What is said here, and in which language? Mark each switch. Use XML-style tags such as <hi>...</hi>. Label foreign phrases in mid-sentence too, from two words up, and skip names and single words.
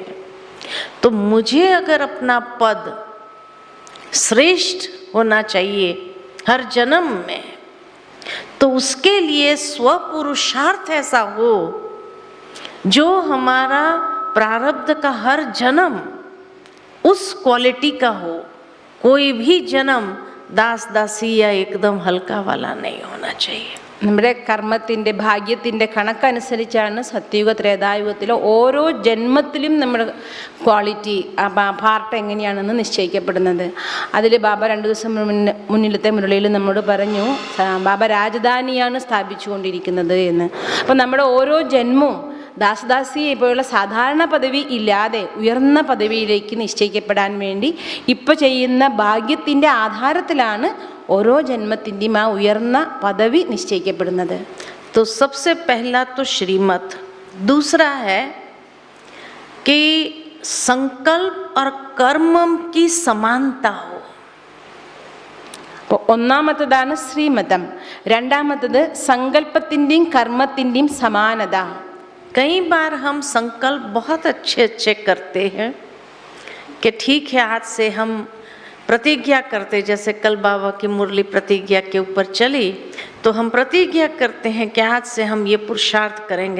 <hi>तो मुझे अगर अपना पद श्रेष्ठ होना चाहिए हर जन्म में, तो उसके लिए स्वपुरुषार्थ ऐसा हो जो हमारा प्रारब्ध का हर जन्म उस क्वालिटी का हो. कोई भी जन्म दास दासी या एकदम हल्का वाला नहीं होना चाहिए.</hi> <ml>നമ്മുടെ കർമ്മത്തിൻ്റെ ഭാഗ്യത്തിൻ്റെ കണക്കനുസരിച്ചാണ് സത്യയുഗ ത്രേതായുഗത്തിലെ ഓരോ ജന്മത്തിലും നമ്മുടെ</ml> <en>quality part</en> <ml>എങ്ങനെയാണെന്ന് നിശ്ചയിക്കപ്പെടുന്നത്. അതിൽ ബാബ 2 ദിവസം മുന്നിലത്തെ മുരളിയിൽ നമ്മോട് പറഞ്ഞു ബാബ രാജധാനിയാണ് സ്ഥാപിച്ചുകൊണ്ടിരിക്കുന്നത് എന്ന്. അപ്പം നമ്മുടെ ഓരോ ജന്മവും ദാസദാസി പോലുള്ള സാധാരണ പദവി ഇല്ലാതെ ഉയർന്ന പദവിയിലേക്ക് നിശ്ചയിക്കപ്പെടാൻ വേണ്ടി ഇപ്പോൾ ചെയ്യുന്ന ഭാഗ്യത്തിൻ്റെ ആധാരത്തിലാണ് ഓരോ ജന്മത്തിൻ്റെയും ആ ഉയർന്ന പദവി നിശ്ചയിക്കപ്പെടുന്നത്.</ml> <hi>तो सबसे पहला तो श्रीमत, दूसरा है कि संकल्प और कर्म की समानता हो.</hi> <ml>അപ്പോൾ ഒന്നാമത്തതാണ് ശ്രീമതം, രണ്ടാമത്തത് സങ്കല്പത്തിൻ്റെയും കർമ്മത്തിൻ്റെയും സമാനത.</ml> <hi>कई बार हम संकल्प बहुत अच्छे अच्छे करते हैं कि ठीक है आज से हम प्रतिज्ञा करते, जैसे कल बाबा की मुरली प्रतिज्ञा के ऊपर चली, तो हम प्रतिज्ञा करते हैं कि आज से हम ये पुरुषार्थ करेंगे.</hi>